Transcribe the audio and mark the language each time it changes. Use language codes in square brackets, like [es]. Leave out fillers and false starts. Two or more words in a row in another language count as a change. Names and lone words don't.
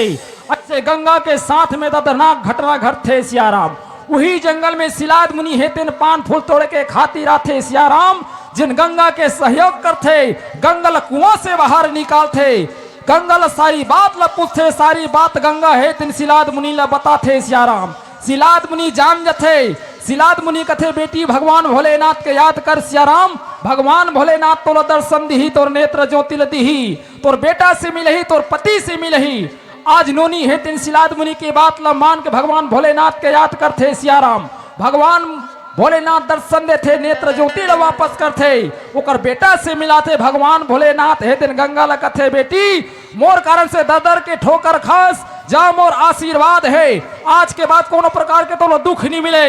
[hne] अच्छे गंगा के साथ में दर्दनाक घटना घटते सियाराम। वही जंगल में सिलाद मुनि है तेन पान फूल तोड़ के खातिर आते सियाराम, जिन गंगा के सहयोग करते गंगल कुआं से बाहर निकालते। गंगल सारी बात ला पूछते, सारी बात गंगा है तेन सिलाद मुनि ला बताते सियाराम। सिलाद मुनि जान जथे, सिलाद मुनि कथे बेटी भगवान भोलेनाथ के याद कर सियाराम। भगवान भोलेनाथ तोर दर्शन दिही, तोर नेत्र ज्योतिल दिही, तोर बेटा से मिलही, तोर पति से मिलही। आज नोनी है तेन सिलाद मुनि की बात ला मान के भगवान भोलेनाथ के याद करते सियाराम। भगवान भोलेनाथ दर्शन देते, नेत्र ज्योति ला वापस करते, ओकर बेटा से मिलाते। भगवान भोलेनाथ है तेन गंगा ला कथे बेटी मोर कारण से दर के ठोकर खास, जा मोर आशीर्वाद है, आज के बाद कोनो प्रकार के तो दुख नहीं मिले।